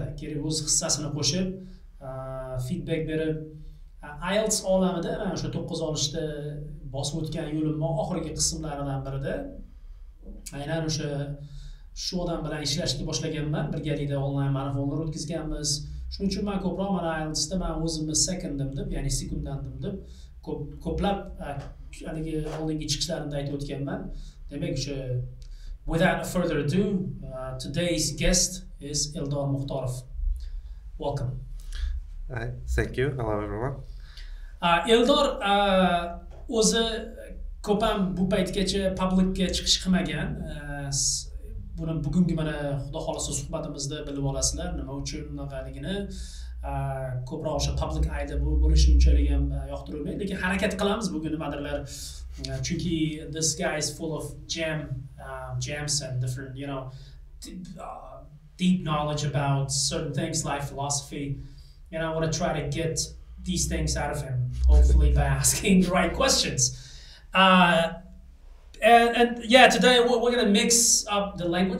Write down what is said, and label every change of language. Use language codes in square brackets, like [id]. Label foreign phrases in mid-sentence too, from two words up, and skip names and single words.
[uz] Kerak o'z hissasini qo'shib, feedback berib, IELTS olamida mana o'sha 9 olishda bosib o'tgan yo'limning oxirgi qismlaridan birida aynan shu odam bilan ishlashni boshlaganman. Birgalikda onlayn marafonlar o'tkazganmiz. Shuning uchun men ko'proq mana IELTSda men o'zimni second'im deb, ya'ni sekundandim deb ko'plab haligi oldingi chiqishlarimda aytib o'tganman. Demak, [en] without further ado, today's guest is Eldor Mukhtorov. Welcome. Hi, thank you. Hello everyone. [uz] Eldor o'zi ko'p ham bu paytgacha publicga chiqish qilmagan. Buni bugungi mana xudo xolasa suhbatimizda bilib olasizlar, nima uchun bunaqaligini. Ko'proq o'sha public ayda bo'lishi unchalik ham yoqtirmaydi, lekin harakat qilamiz bugun nimadirlar. [en] Chunki this guy is full of gems and different, deep knowledge about certain things, life philosophy. And I want to try to get these things out of him, hopefully by asking the right questions. And yeah, today we're going to mix up the language.